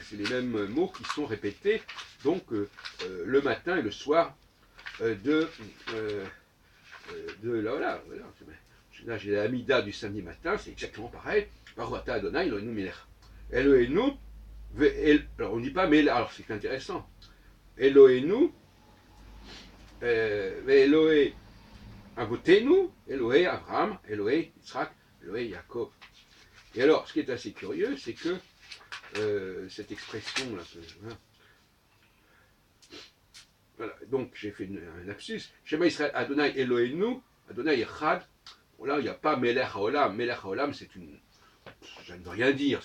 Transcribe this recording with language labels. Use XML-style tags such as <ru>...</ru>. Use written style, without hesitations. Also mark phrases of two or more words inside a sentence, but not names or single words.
<fr>C'est les mêmes mots qui sont répétés, donc le matin et le soir voilà. Là, j'ai la Hamida du samedi matin, c'est exactement pareil.</fr> <he>ברוך אתה ה' אלוהינו מלך. Eloheinu,</he> <fr>alors on ne dit pas Melech, alors c'est intéressant.</fr> <he>אלוהינו אלוהי אבותינו אלוהי אברהם אלוהי יצחק אלוהי יעקב.</he> <fr>Et alors, ce qui est assez curieux, c'est que cette expression-là, voilà, donc j'ai fait un lapsus.</fr> <he>שמע ישראל ה' אלוהינו ה' אחד.</he> <fr>Bon, là, il n'y a pas</fr> <he>מלך העולם. מלך העולם,</he> <fr>ça ne veut rien dire.</fr>